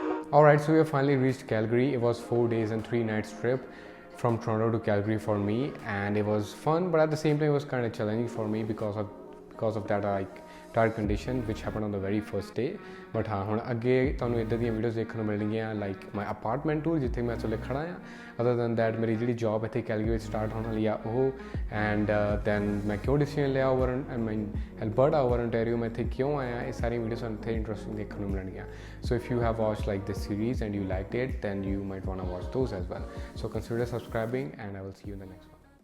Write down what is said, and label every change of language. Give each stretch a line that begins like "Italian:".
English: Alright, so we have finally reached Calgary. It was 4 days and 3 nights trip from Toronto to Calgary for me and it was fun, but at the same time it was kind of challenging for me because of that like tire condition which happened on the very first day.
Punjabi: But हाँ ਹੁਣ ਅੱਗੇ ਤੁਹਾਨੂੰ ਇੱਦਾਂ ਦੀਆਂ videos ਦੇਖਣ ਨੂੰ ਮਿਲਣਗੀਆਂ
English: like my apartment tour
Punjabi: ਜਿੱਥੇ ਮੈਂ ਚਲੇ ਖੜਾ ਹਾਂ।
English: other than that
Punjabi: ਮੇਰੀ ਜਿਹੜੀ ਜੌਬ ਇੱਥੇ ਕੈਲਗਰੀ ਵਿੱਚ ਸਟਾਰਟ ਹੋਣ ਵਾਲੀ ਆ ਉਹ ਐਂਡ ਦੈਨ ਮੈਂ ਕਿਉਂ ਡਿਸੀਜਨ ਲਿਆ ਓਵਰ ਅਲਬਰਟਾ ਓਵਰ ਓਨਟਾਰੀਓ, ਮੈਂ ਇੱਥੇ ਕਿਉਂ ਆਇਆ, ਇਹ ਸਾਰੀ ਵੀਡੀਓਜ਼ ਤੁਹਾਨੂੰ ਇੱਥੇ ਇੰਟਰਸਟਿੰਗ ਦੇਖਣ ਨੂੰ ਮਿਲਣਗੀਆਂ।
English: So if you have watched like this series and you liked it then you might want to watch those as well. So consider subscribing and I will see you in the next one.